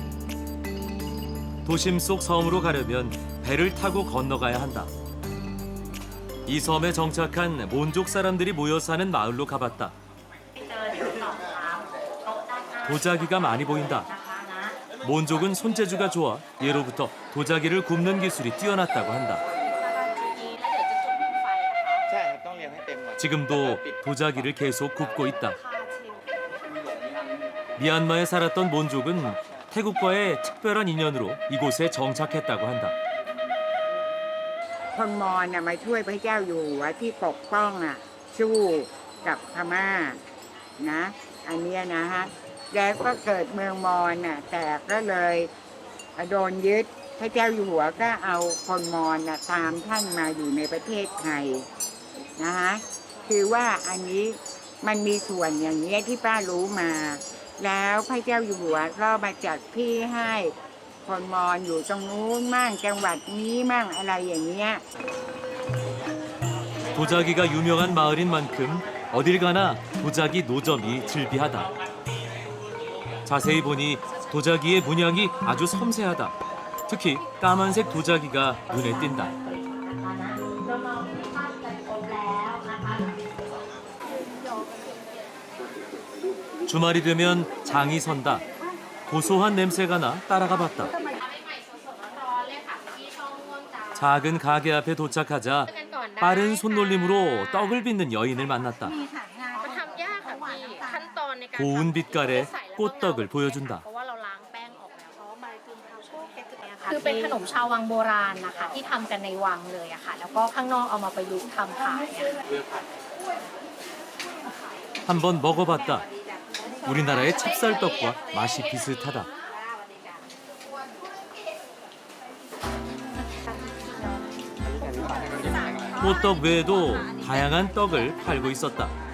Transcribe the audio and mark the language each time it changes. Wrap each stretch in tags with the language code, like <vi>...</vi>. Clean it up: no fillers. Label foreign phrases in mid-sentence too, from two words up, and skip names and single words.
<ko>도심 속 섬으로 가려면 배를 타고 건너가야 한다. 이 섬에 정착한 몬족 사람들이 모여 사는 마을로 가봤다. 도자기가 많이 보인다. 몬족은 손재주가 좋아 예로부터 도자기를 굽는 기술이 뛰어났다고 한다.</ko> <th>ใช่ครับต้องเรียงให้เต็มก่อน</th> <ko>지금도 도자기를 계속 굽고 있다. 미얀마에 살았던 몬족은 태국과의 특별한 인연으로 이곳에 정착했다고 한다.</ko> <th>คนมอญน่ะมาช่วยพระเจ้าอยู่หัวที่ปกป้องสู้กับพม่านะอันเนี้ยนะฮะแล้ว ก็เกิดเมืองมอญแต่ก็เลยโดนยึดพระเจ้าอยู่หัวก็เอาคนมอญตามท่านมาอยู่ในประเทศไทยนะฮะคือว่าอันนี้มันมีส่วนอย่างเงี้ยที่ป้ารู้มา แล้วพระเจ้าอยู่หัวก็มาจัดที่ให้คนมอญอยู่ตรงนู้นมั่งจังหวัดนี้มั่งอะไรอย่างเงี้ย</th> <ko>도자기가 유명한 마을인 만큼 어딜 가나 도자기 노점이 즐비하다. 자세히 보니 도자기의 문양이 아주 섬세하다. 특히 까만색 도자기가 눈에 띈다. 주말이 되면 장이 선다. 고소한 냄새가 나 따라가 봤다. 작은 가게 앞에 도착하자 빠른 손놀림으로 떡을 빚는 여인을 만났다.</ko> <th>มันทำยากค่ะพี่ขั้นตอนในการ</th> <ko>고운 빛깔의 꽃떡을 보여준다.</ko> <th>เพราะว่าเราล้างแป้งออกแล้วเพราะว่ามันเป็นข้าวโพดแกงค่ะ คือเป็นขนมชาววังโบราณนะคะที่ทำกันในวังเลยอะค่ะแล้วก็ข้างนอกเอามาประยุกต์ทำขายอะค่ะ</th> <ko>한번 먹어봤다. 우리나라의 찹쌀떡과 맛이 비슷하다. 호떡 외에도 다양한 떡을 팔고 있었다.</ko>